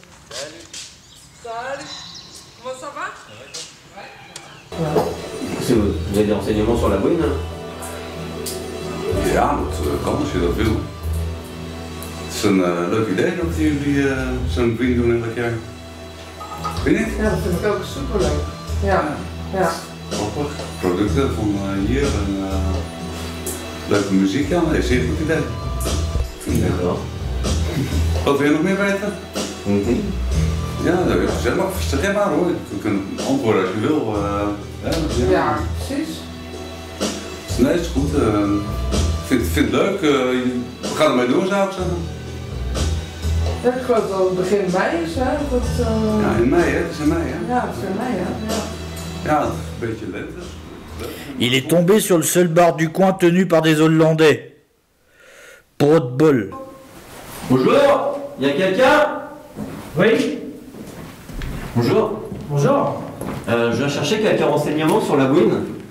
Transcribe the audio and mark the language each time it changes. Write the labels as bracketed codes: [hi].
[fr] Salut. Comment ça va? Vous avez des renseignements sur la bouine? [nl] Ja, dat kan als je dat wil. Het is een leuk idee dat jullie zo'n bouine doen elk jaar. Vind je niet? Ja, dat vind ik ook superleuk. Ja, ja. Grappig. Producten van hier en leuke muziek. Ja, nee, zeer goed idee. Ja, wel. Wat wil je nog meer weten? Ja, dat is gezellig. Zeg maar hoor. Je kunt antwoorden als je wil. Ja, precies. Nee, het is goed. Ik vind het leuk. We gaan ermee door, zou ik zeggen. Ja, ik geloof dat het begin mei is, hè? Dat, Ja, in mei, hè? Het is in mei, hè? Ja, het is in mei, hè? Ja. Ja, een beetje lente. [fr] Il est tombé sur le seul bar du coin tenu par des Hollandais. Pas de bol. Bonjour, y a quelqu'un? Oui, Bonjour. bonjour. Je viens chercher quelques renseignements sur la bouine.